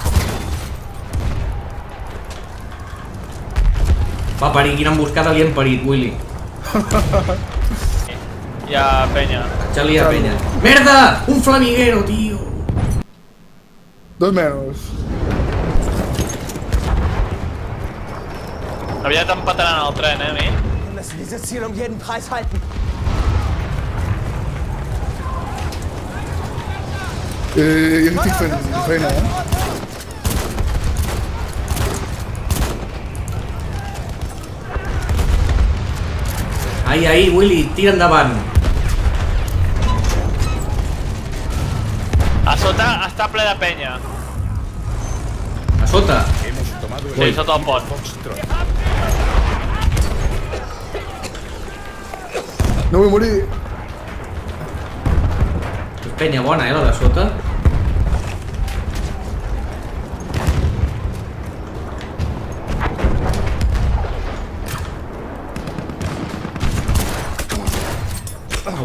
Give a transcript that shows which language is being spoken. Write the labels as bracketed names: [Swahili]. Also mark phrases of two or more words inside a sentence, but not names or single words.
[Catalan] Va parir, quina emboscada li hem parit, Willy. Hi ha penya. Charlie a penya. Merda! Un flamiguero, tio! 2 menos. Aviat empataran el tren, a mi? [German] Wir müssen dieses Ziel um jeden Preis halten. [Catalan] Jo estic fent feina, Ai, Willy, tira endavant. A sota està ple de penya. A sota. [Spanish] Hemos tomado el [Catalan] Sí, sota el pont. Foxtrot. No vull morir. És penya bona, la de sota. Ho